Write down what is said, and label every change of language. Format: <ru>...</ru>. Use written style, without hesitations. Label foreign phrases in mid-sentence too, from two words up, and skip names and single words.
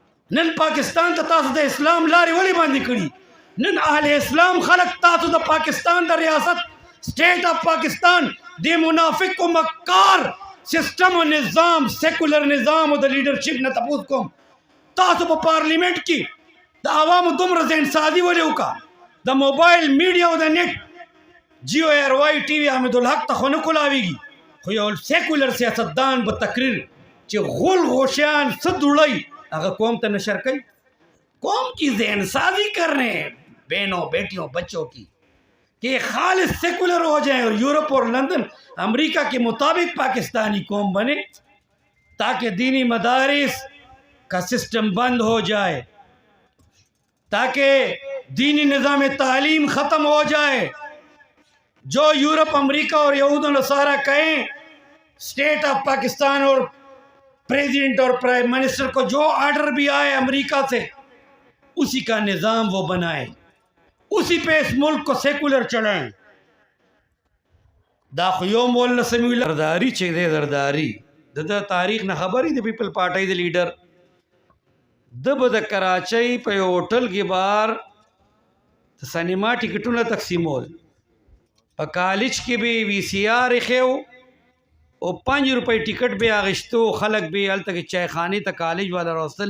<ps>نن پاکستان ته تاسو د اسلام لارې ولې باندې کړي؟ نن اهل اسلام خلق تاسو د پاکستان د ریاست</ps> <en>State of Pakistan</en> <ps>د منافق او مکار سسٹم و نظام سیکولر نظام او د لیډرشپ نه تپوس کوم، تاسو په پارلیمنت کې د عوامو دومره ذهنسازي ولې وکړه؟ د موبایل میډیا او د نیټ جیو ایر وائی ټي وي حمیدالحق ته خو نه کولاویږي، خو یو سیکولر سیاستدان په تقریر چې غول غوشیان څه دوړی هغه قوم ته نشر کوي.</ps> <ur>قوم کی ذہن سازی کر رہے ہیں بہنوں بیٹیوں بچوں کی کہ خالص سیکولر ہو جائیں اور یورپ اور لندن امریکہ کے مطابق پاکستانی قوم بنے تاکہ دینی مدارس کا سسٹم بند ہو جائے، تاکہ دینی نظام تعلیم ختم ہو جائے. جو یورپ امریکہ اور یہود و نصارہ کہیں</ur> <en>State of Pakistan</en> <ur>اور پریزیڈنٹ اور</ur> <en>Prime Minister</en> <ur>کو جو آرڈر بھی آئے امریکہ سے اسی کا نظام وہ بنائیں، اسی پہ اس ملک کو سیکولر چلائیں.</ur> <ps>دا خو یو مولانا سمیع الله زرداری چې دی زرداری د تاریخ نه خبرې د پیپل پارټۍ د لیډر د به د کراچۍ په یو هوټل کې بار د سینما ټکټونه تقسیمول، په کالج کې به وی سی آر ایښی او 5 روپۍ ټکټ به اخیستو، خلک به هلته کې چایخانې ته کالج والا راوستل.</ps>